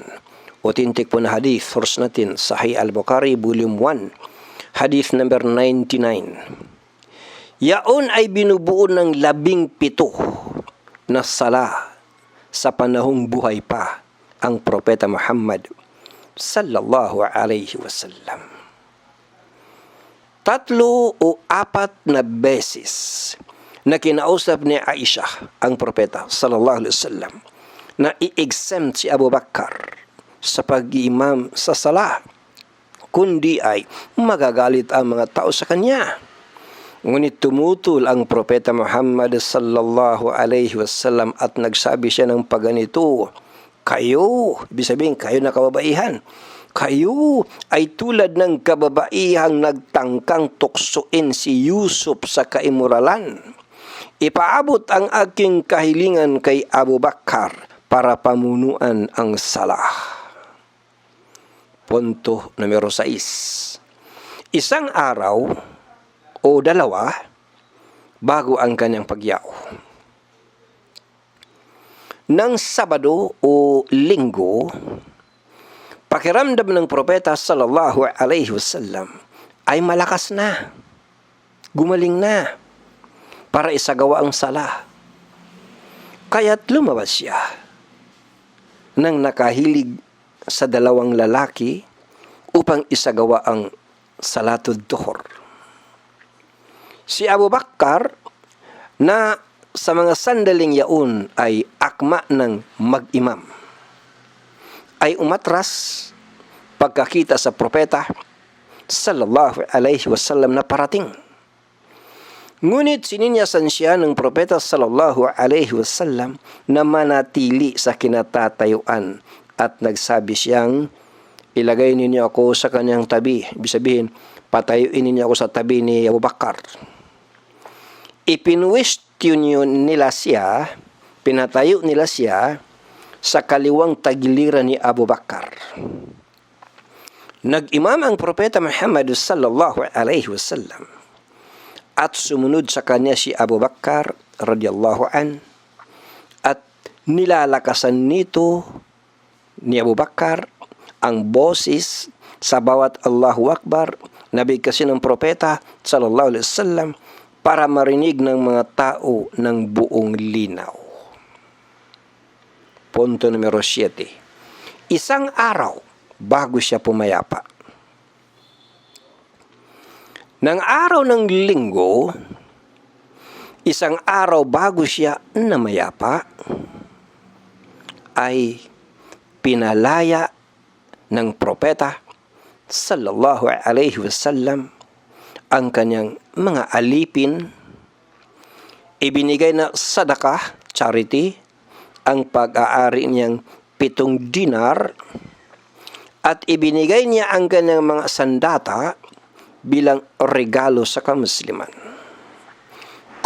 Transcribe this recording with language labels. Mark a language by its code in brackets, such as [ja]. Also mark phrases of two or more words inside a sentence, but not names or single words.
[tl] Authentic po na hadith, source natin, [en] Sahih Al-Bukhari, Volume 1, hadith number 99. [tl] Yaun ay binubuo ng 17 na sala sa panahong buhay pa ang Propeta Muhammad [ar] صلى الله عليه وسلم. [tl] 3 o 4 na beses na kinausap ni Aisha ang propeta [ar] صلى الله عليه وسلم [tl] na i-exempt si Abu Bakar sa pag-iimam sa sala, kundi ay magagalit ang mga tao sa kanya. Ngunit tumutol ang propeta Muhammad [ar] صلى الله عليه وسلم [tl] at nagsabi siya ng paganito, kayo, ibig sabihin kayo na kababaihan, kayo ay tulad ng kababaihang nagtangkang tuksuin si Yusuf sa kaimuralan. Ipaabot ang aking kahilingan kay Abu Bakar para pamunuan ang sala. Punto numero 6. Isang araw o dalawa bago ang kanyang pagyaw. Nang Sabado o Linggo, pakiramdam ng propeta [ar] صلى الله عليه وسلم [tl] ay malakas na, gumaling na para isagawa ang sala. Kaya't lumabas siya nang nakahilig sa 2 lalaki upang isagawa ang [ar] صلاة الظهر. [tl] Si Abu Bakar na sa mga sandaling yaun ay akma ng mag-imam ay umatras pagkakita sa propeta [ar] صلى الله عليه وسلم [tl] na parating. Ngunit sininyasan siya ng propeta [ar] صلى الله عليه وسلم [tl] na manatili sa kinatatayuan at nagsabi siyang, ilagay ninyo ako sa kanyang tabi. Ibig sabihin, patayuin ninyo ako sa tabi ni Abu Bakar. Ipinwestiyon nila siya, pinatayo nila siya sa kaliwang tagiliran ni Abu Bakar. Nag-imam ang propeta Muhammad [ar] صلى الله عليه وسلم [tl] at sumunod sa kanya si Abu Bakar [ar] رضي الله عن [tl] at nilalakasan nito ni Abu Bakar ang boses sa bawat [ar] الله أكبر [tl] na bigkasin ng propeta [ar] صلى الله عليه وسلم [tl] para marinig ng mga tao ng buong linaw. Punto numero 7. Isang araw bago siya pumayapa. Nang araw ng Linggo, isang araw bago siya namayapa, ay pinalaya ng propeta [ar] صلى الله عليه وسلم [tl] ang kanyang mga alipin, ibinigay na sadakah, charity, ang pag-aari niyang 7 dinar, at ibinigay niya ang kanyang mga sandata bilang regalo sa kamusliman.